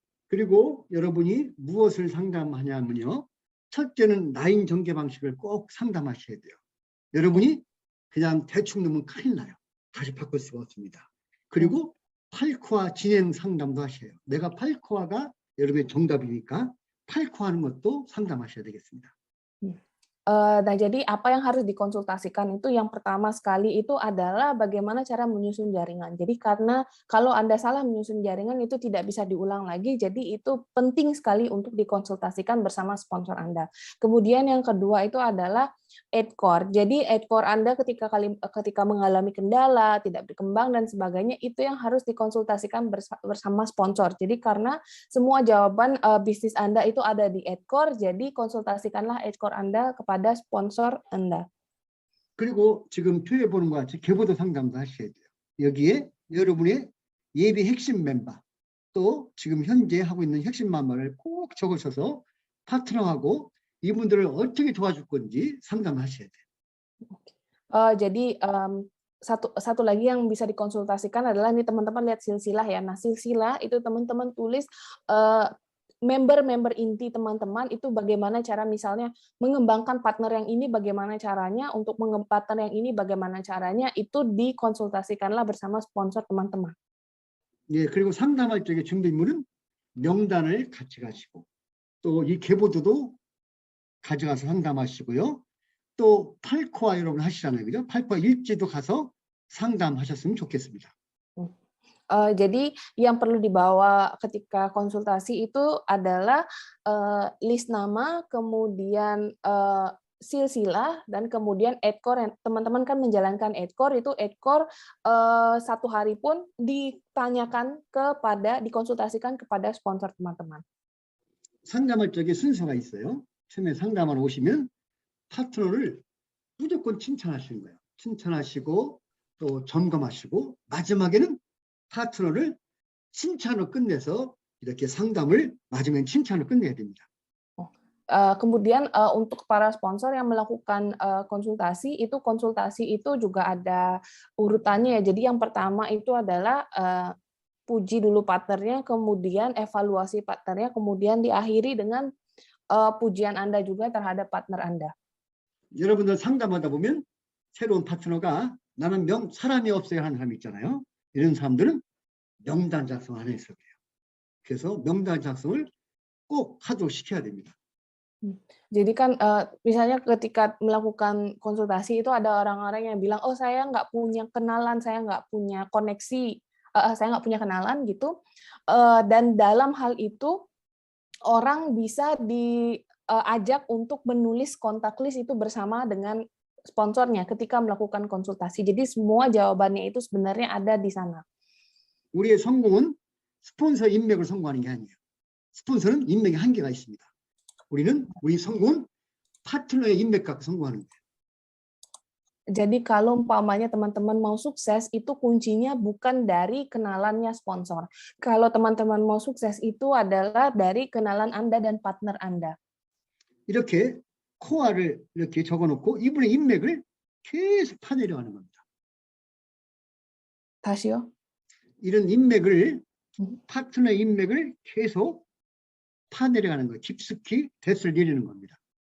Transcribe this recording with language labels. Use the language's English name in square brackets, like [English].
[Korean] 그리고 여러분이 무엇을 상담하냐면요. 첫째는 라인 전개 방식을 꼭 상담하셔야 돼요. 여러분이 그냥 대충 넣으면 큰일 나요. 다시 바꿀 수가 없습니다. 그리고 8코어 진행 상담도 하셔요. 내가 8코어가 여러분의 정답이니까 8코어 하는 것도 상담하셔야 되겠습니다. [Indonesian] Nah, jadi apa yang harus dikonsultasikan itu yang pertama sekali itu adalah bagaimana cara menyusun jaringan. Jadi karena kalau Anda salah menyusun jaringan itu tidak bisa diulang lagi, jadi itu penting sekali untuk dikonsultasikan bersama sponsor Anda. Kemudian yang kedua itu adalah EdCore. Jadi EdCore Anda ketika mengalami kendala, tidak berkembang dan sebagainya, itu yang harus dikonsultasikan bersama sponsor. Jadi karena semua jawaban bisnis Anda itu ada di EdCore, jadi konsultasikanlah EdCore Anda kepada sponsor Anda. [Korean] 그리고 지금 표에 보는 것 같이 계보도 상담도 하셔야 돼요. 여기에 여러분의 예비 핵심 멤버, 또 지금 현재 하고 있는 핵심 멤버를 꼭 적으셔서 파트너하고 이분들을 어떻게 도와줄 건지 상담하셔야 돼요. [Indonesian] Jadi satu lagi yang bisa dikonsultasikan adalah ini teman-teman lihat silsilah ya. Nah, silsilah itu teman-teman tulis member-member inti teman-teman itu bagaimana cara misalnya mengembangkan partner yang ini bagaimana caranya, untuk partner yang ini bagaimana caranya, itu dikonsultasikanlah bersama sponsor teman-teman. [Korean] 예, 그리고 상담할 적에 준비물은 명단을 같이 가시고 또 이 계보도도 가져가서 상담하시고요. 또 8코어 여러분 하시잖아요. 그죠? 8코어 일지도 가서 상담하셨으면 좋겠습니다. [Indonesian] Jadi yang perlu dibawa ketika konsultasi itu adalah list nama, kemudian silsilah, dan kemudian EdCore. Teman-teman kan menjalankan EdCore, itu EdCore satu hari pun dikonsultasikan kepada sponsor teman-teman. [Korean] 상담할 적에 순서가 있어요. 처음에 상담하러 오시면 파트너를 무조건 칭찬하시는 거예요. 칭찬하시고 또 점검하시고 마지막에는 파트너를 칭찬으로 끝내서 이렇게 상담을 마지막엔 칭찬으로 끝내야 됩니다. [Indonesian] Kemudian untuk para sponsor yang melakukan konsultasi itu juga ada urutannya ya. Jadi yang pertama itu adalah puji dulu partnernya, kemudian evaluasi partnernya, kemudian diakhiri dengan pujian Anda juga terhadap partner Anda. [Korean] 여러분들 상담하다 보면 새로운 파트너가 나는 사람이 없어야 하는 사람 있잖아요. 이런 사람들은 명단 작성 안 해서 그래요. 그래서 명단 작성을 꼭 하도록 시켜야 됩니다. [Indonesian] Jadi kan misalnya ketika melakukan konsultasi itu ada orang-orang yang bilang, oh saya nggak punya kenalan, saya nggak punya koneksi saya nggak punya kenalan gitu. Dan dalam hal itu orang bisa diajak untuk menulis kontak list itu bersama dengan sponsornya ketika melakukan konsultasi. Jadi semua jawabannya itu sebenarnya ada di sana. [Korean] 우리의 성공은 스폰서 인맥을 성공하는 게 아니에요. 스폰서는 인맥에 한계가 있습니다. 우리 성공은 파트너의 인맥 갖고 성공하는 거예요. [Indonesian] Jadi kalau umpamanya teman-teman mau sukses, itu kuncinya bukan dari kenalannya sponsor. Kalau teman-teman mau sukses itu adalah dari kenalan Anda dan partner Anda. [Korean] 이렇게 코어를 이렇게 적어놓고 이분의 인맥을 계속 파내려가는 겁니다. 다시요? 이런 인맥을 파트너 인맥을 계속 파내려가는 거, 깊숙이 돛을 내리는 겁니다.